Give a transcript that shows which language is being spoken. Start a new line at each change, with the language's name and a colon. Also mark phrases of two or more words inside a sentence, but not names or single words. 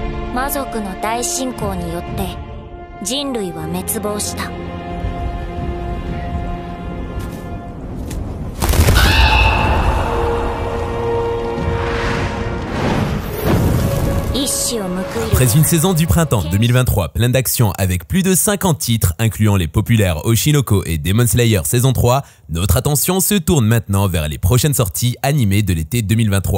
Japanese: 魔族の大侵攻によって人類は滅亡した。
French: Après une saison du printemps 2023 pleine d'action avec plus de 50 titres incluant les populaires Oshinoko et Demon Slayer saison 3, notre attention se tourne maintenant vers les prochaines sorties animées de l'été 2023.